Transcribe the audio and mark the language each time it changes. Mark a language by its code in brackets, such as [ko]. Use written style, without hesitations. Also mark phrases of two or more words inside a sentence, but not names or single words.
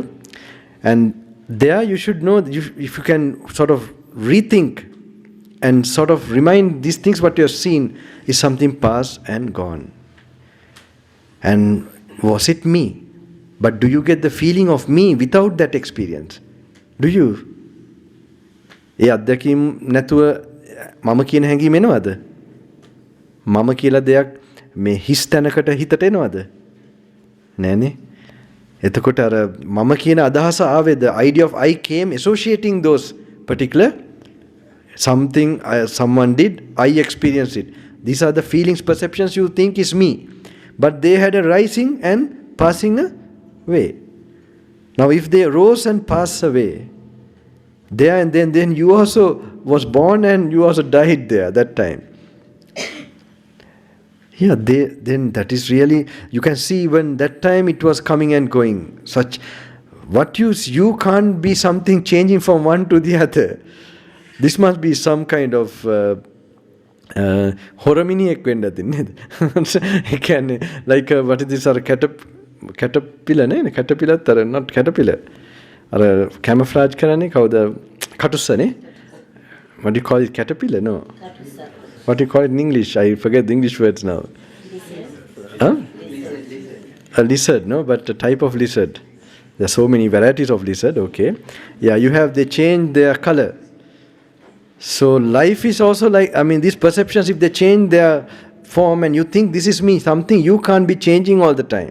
[en] And there you should know, if you can sort of rethink and sort of remind these things what you have seen is something past and gone. And was it me? But do you get the feeling of me without that experience? Do you? [si] ඒ අත්දැකීම් නැතුව මම කියන හැඟීම එනවද? මම කියලා දෙයක් මේ හිස් තැනකට හිතට එනවද? නෑනේ. එතකොට අර මම කියන අදහස ආවේ, [en] the idea of I came associating those particular something someone did, I experienced it. These are the feelings, perceptions you think is me. But they had a rising and passing away. Now if they rose and passed away, there and then you also was born and you also died there that time. Yeah, then that is really, you can see when that time it was coming and going. Such, what you can't be something changing from one to the other. This must be some kind of [si] හොරමිනියෙක් වෙන්න තින්නේ. ඒ කියන්නේ [en] like what is this අර caterpillar නේ? caterpillar අර not caterpillar. [si] අර camouflage කරන්නේ කවුද? කටුස්සනේ. [en] What do you call it? Caterpillar? No. What do you call it in English? I forget the English words now. Huh? A lizard, no? But a type of lizard. There are so many varieties of lizard, okay. Yeah, they change their color. So life is also like, these perceptions, if they change their form and you think this is me, something you can't be changing all the time.